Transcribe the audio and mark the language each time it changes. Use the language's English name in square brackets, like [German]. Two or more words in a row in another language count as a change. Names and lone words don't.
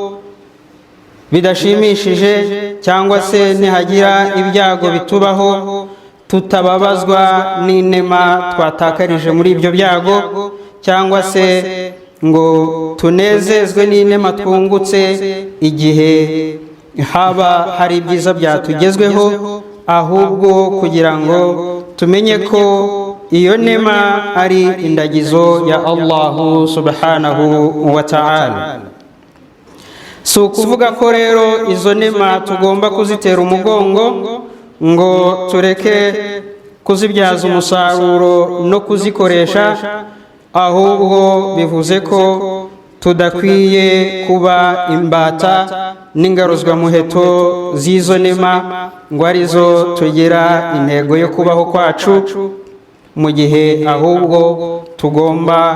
[Kinyarwanda] bidashimishije cyangwa se nihagira ibyago bitubaho tutababazwa n'inema twatakarije muri ibyo byago, cyangwa se ngo tunezezwe n'inema twungutse igihe haba hari ibyiza byatugezweho, ahubwo kugira ngo tumenye ko iyo nema ari indagizo ya [Arabic] الله سبحانه وتعالى. [Kinyarwanda] Si ukuvuga ko rero izo nema tugomba kuzitera umugongo ngo tureke kuzibyaza umusaruro no kuzikoresha, ahubwo bivuze ko tudakwiye kuba imbata n'ingaruzwamuheto z'izo nema ngo arizo tugera intego yo kubaho kwacu, mu gihe ahubwo tugomba